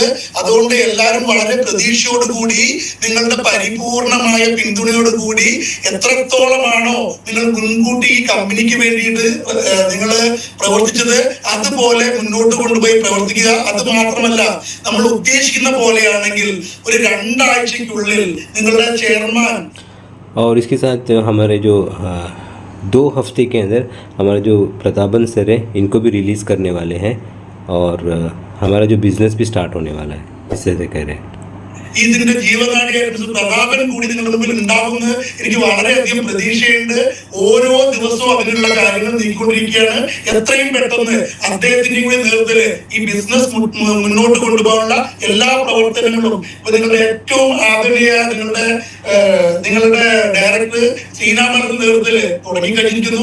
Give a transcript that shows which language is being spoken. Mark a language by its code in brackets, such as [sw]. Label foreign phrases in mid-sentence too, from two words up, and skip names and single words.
[ml] അതുകൊണ്ട് എല്ലാവരും വളരെ പ്രതീക്ഷയോടുകൂടി, നിങ്ങളുടെ പരിപൂർണമായ പിന്തുണയോടുകൂടി, എത്രത്തോളമാണോ നിങ്ങൾ മുൻകൂട്ടി ഈ കമ്പനിക്ക് വേണ്ടിയിട്ട് നിങ്ങൾ പ്രവർത്തിച്ചത് അതുപോലെ മുന്നോട്ട് കൊണ്ടുപോയി പ്രവർത്തിക്കുക. അത് മാത്രമല്ല, നമ്മൾ ഉദ്ദേശിക്കുന്ന പോലെയാണെങ്കിൽ ഒരു 2 ആഴ്ചയ്ക്കുള്ളിൽ നിങ്ങളുടെ ചെയർമാൻ [hi] और इसके साथ हमारे जो 2 हफ्ते के अंदर हमारे जो प्रतापन सर है इनको भी रिलीज़ करने वाले हैं और हमारा जो बिज़नेस भी स्टार्ट होने वाला है, इससे कह रहे हैं। [ml] ഇതിന്റെ ജീവനാടിയായിട്ട് പ്രതാപൻ കൂടി നിങ്ങളുടെ മുമ്പിൽ ഉണ്ടാകുമെന്ന് എനിക്ക് വളരെയധികം പ്രതീക്ഷയുണ്ട്. ഓരോ ദിവസവും അതിനുള്ള കാര്യങ്ങൾ നീക്കിക്കൊണ്ടിരിക്കുകയാണ്. എത്രയും പെട്ടെന്ന് അദ്ദേഹത്തിന്റെ കൂടി നേതൃത്വത്തിൽ ഈ ബിസിനസ് മുന്നോട്ട് കൊണ്ടുപോകാനുള്ള എല്ലാ പ്രവർത്തനങ്ങളും ഇപ്പൊ നിങ്ങളുടെ ഏറ്റവും ആദരണീയ നിങ്ങളുടെ ഡയറക്ടർ ശ്രീനാമന്റെ നേതൃത്വത്തിൽ തുടങ്ങിക്കഴിഞ്ഞിരിക്കുന്നു.